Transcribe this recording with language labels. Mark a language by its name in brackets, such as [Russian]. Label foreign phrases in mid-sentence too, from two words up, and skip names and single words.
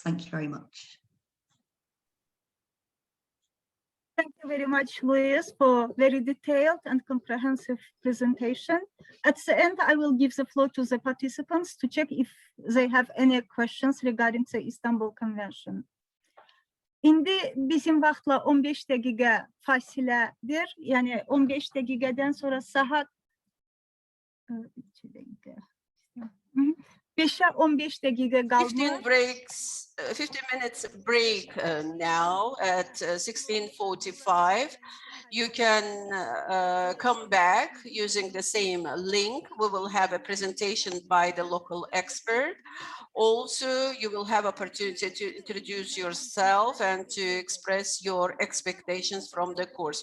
[English] Thank you very much. Thank you very much, Louise, for very detailed and comprehensive presentation. At the end, I will give the floor to the participants to check if they have any questions regarding the Istanbul Convention. [Azerbaijani] İndi bizim vaxtla 15 dəqiqə fasilədir. Yəni 15 dəqiqədən sonra saat 5'e 15 dəqiqə qalmış. [English] 15 minutes break now at 16:45. You can come back using the same link. We will have a presentation by the local expert. Also, you will have opportunity to introduce yourself and to express your expectations from the course.